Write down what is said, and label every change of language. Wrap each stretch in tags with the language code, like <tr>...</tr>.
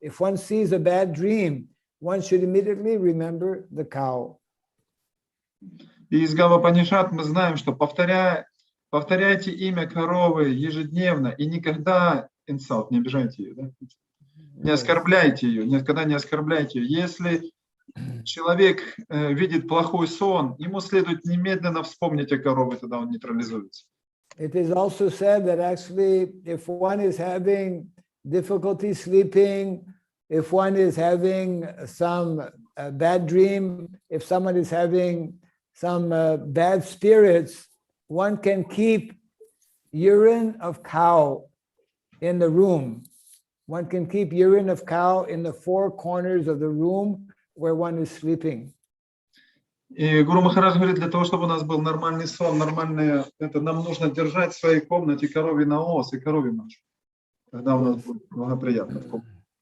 <en>If one sees a bad dream, one should immediately remember the cow.</en> <ru>И из Гавапанишат мы знаем, что повторяйте имя коровы ежедневно и никогда инсалт, не обижайте ее, да? Не оскорбляйте ее, никогда не оскорбляйте ее. Если человек видит плохой сон, ему следует немедленно вспомнить о корове, тогда он нейтрализуется.</ru> <en>It is also said that actually, if one is having difficulty sleeping, if one is having some bad dream, if someone is having some bad spirits, one can keep urine of cow in the room. One can keep urine of cow in the 4 corners of the room where one is sleeping.</en> <ru>И Гуру Махарадж говорит, для того, чтобы у нас был нормальный сон, нормальное, это нам нужно держать в своей комнате коровий наос и коровий мочу. Тогда у нас будет благоприятно в комнате.</ru>